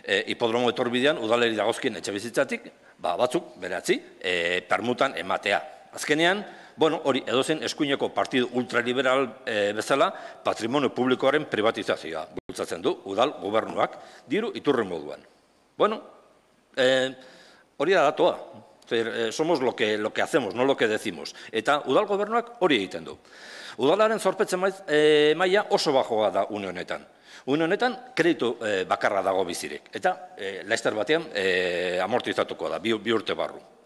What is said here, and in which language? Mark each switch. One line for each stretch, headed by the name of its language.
Basque: Hipodromo etorbidean, udaleri dagozkien etxe bizitzatik, batzuk, beratzi, permutan ematea. Azkenean, hori edozen eskuineko partidu ultraliberal bezala, patrimonio publikoaren privatizazioa bultzatzen du, udal gobernuak, diru iturren moduan. Hori da datoa.
Spanish: Somos lo que hacemos, no lo que decimos.
Basque: Eta udal gobernuak hori egiten du. Udalaren zorpetzen maila oso bajoa da une honetan. Une honetan kreditu bakarra dago bizirik. Eta laster batean amortizatuko da, 2 urte barru.